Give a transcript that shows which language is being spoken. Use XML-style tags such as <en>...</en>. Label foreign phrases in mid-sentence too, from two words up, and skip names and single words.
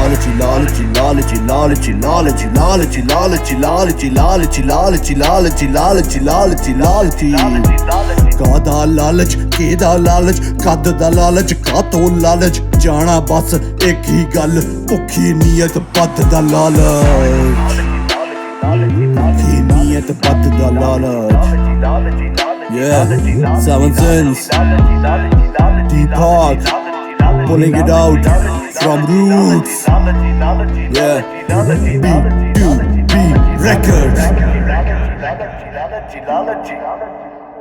<pa>ਕਾਦਾ ਲਾਲਚ ਕੇਦਾ ਲਾਲਚ ਕਦ ਦਾ ਲਾਲਚ ਕਾਤੋ ਲਾਲਚ ਜਾਣਾ ਬਸ ਏਕ ਹੀ ਗੱਲ ਭੁੱਖੀ ਨੀਯਤ ਬਦ ਦਾ ਲਾਲਚ ਨੀਯਤ ਬਦ ਦਾ ਲਾਲਚ</pa> <en>Seven Sins Deep Heart pulling it out from roots B2B Records</en>